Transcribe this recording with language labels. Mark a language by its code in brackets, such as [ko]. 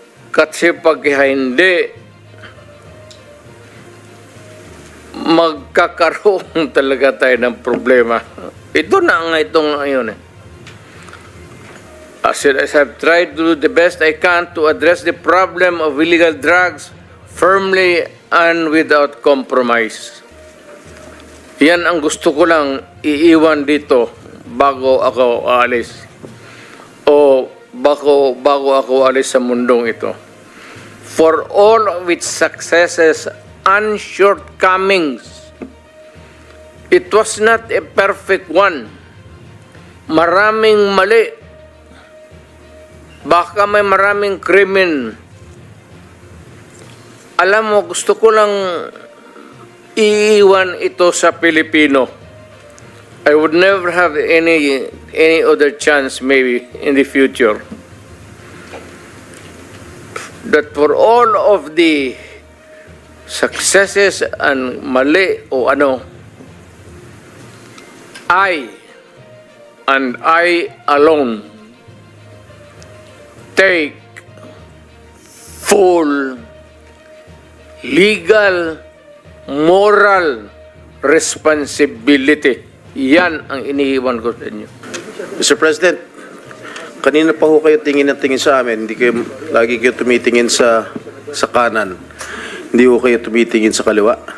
[tl] Kasi pag hindi, magkakaroon talaga tayo ng problema. Ito na nga itong ngayon eh. [en] As I have tried to do the best I can to address the problem of illegal drugs firmly and without compromise. [tl] Yan ang gusto ko lang iiwan dito bago ako aalis. O bago ako alis sa mundong ito. [en] For all of its successes and shortcomings, It was not a perfect one. [tl] Maraming mali. Baka may maraming krimen. Alam mo, gusto ko lang iiwan ito sa Pilipino. [en] I would never have any other chance maybe in the future. That for all of the successes and [tl] mali o ano, [en] I and I alone take full legal, moral responsibility. [tl] Yan ang iniiwan ko sa inyo. Mr. President, kanina pa ho kayo tingin na tingin sa amin. Hindi kayo, lagi kayo tumitingin sa kanan. Hindi ho kayo tumitingin sa kaliwa.